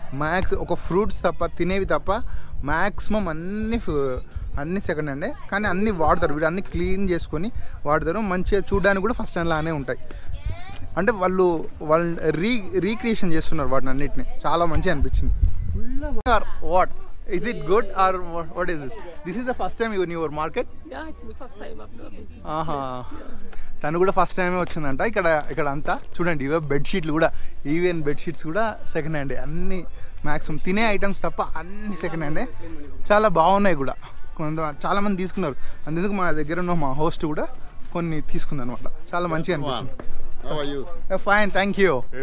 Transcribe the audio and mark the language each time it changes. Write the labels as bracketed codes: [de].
[te] Max ఒక fruits తప్ప, తినేవి తప్ప మ్యాక్సిమం అన్ని సెకండ్ హ్యాండే. కానీ అన్నీ వాడతారు వీళ్ళు, అన్నీ క్లీన్ చేసుకొని వాడతారు. మంచిగా చూడడానికి కూడా ఫస్ట్ హ్యాండ్ లానే ఉంటాయి. అంటే వాళ్ళు రీక్రియేషన్ చేస్తున్నారు వాటిని అన్నిటిని. చాలా మంచిగా అనిపించింది. [en] What is it good or what is this is the first time you in your market? Yeah, it's the first time I've been. [te] ఆహా, తను కూడా ఫస్ట్ టైమే వచ్చిందంట. ఇక్కడ అంతా చూడండి, ఇవే బెడ్షీట్లు కూడా, ఈవెన్ బెడ్షీట్స్ కూడా సెకండ్ హ్యాండే, అన్ని మ్యాక్సిమం తినే ఐటమ్స్ తప్ప అన్ని సెకండ్ హ్యాండే. చాలా బాగున్నాయి కూడా, చాలామంది తీసుకున్నారు. అందుకు మా దగ్గర ఉన్న మా హోస్ట్ కూడా కొన్ని తీసుకుంది అనమాట. చాలా మంచిగా అనిపించింది. Fine, thank you.